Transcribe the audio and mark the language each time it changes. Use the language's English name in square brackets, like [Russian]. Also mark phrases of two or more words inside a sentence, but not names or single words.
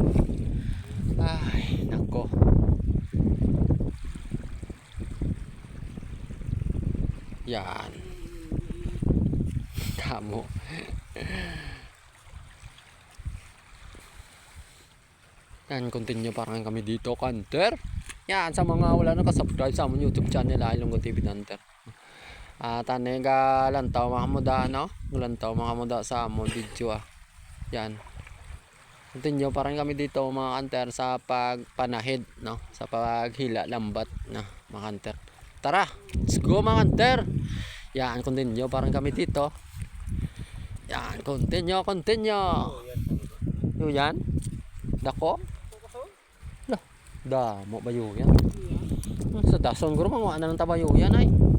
[Filipino] Ay, nako. Yan. [Hiligaynon] Kamo. [Filipino] Yan, continue parang kami dito kanter. [Hiligaynon] Yan, sa mga wala na ka-subscribe sa among YouTube channel ay Ilonggo TV Danter. Tani ga lantaw mga muda no? Lantaw mga muda sa among video ah. Yan. Continue [Filipino] parang kami dito [Hiligaynon] mga kanter sa pagpanahid no, sa paghila lambat na mga kanter. Tara, [English] let's go [Hiligaynon] mga kanter. [Filipino] Yan, continue parang kami dito. [Hiligaynon] Yan, continue. Yo yan. Dako. Damo bayo yan. Sa dason guro mga ano nang tabayo yan ay.